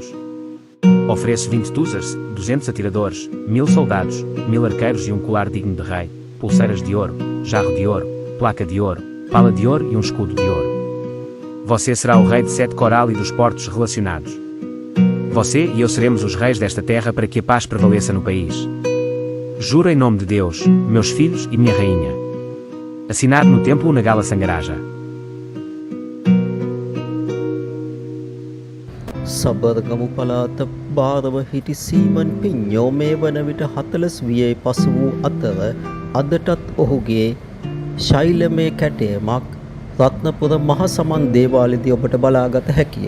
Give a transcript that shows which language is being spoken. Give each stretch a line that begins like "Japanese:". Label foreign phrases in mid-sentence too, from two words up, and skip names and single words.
Portuguese: Ofereço 20 tuzas, 200 atiradores, 1000 soldados, 1000 arqueiros e um colar digno de rei, pulseiras de ouro, jarro de ouro, placa de ouro, pala de ouro e um escudo de ouro. Você será o rei de 7 coral e dos portos relacionados. Você e eu seremos os reis desta terra para que a paz prevaleça no país. Juro em nome de Deus, meus filhos e minha rainha. Assinado no templo Nagala Sangaraja.
Sinhala: සබරගමු පළාත භාරව හිටි සීමන් පිඤ්ඤෝ මේ වන විට 40 වියේ පසු වූ අතර අදටත් ඔහුගේ ශෛලමය කැටයමක් රත්නපුර මහ සමන් දේවාලයේදී ඔබට බලාගත හැකිය.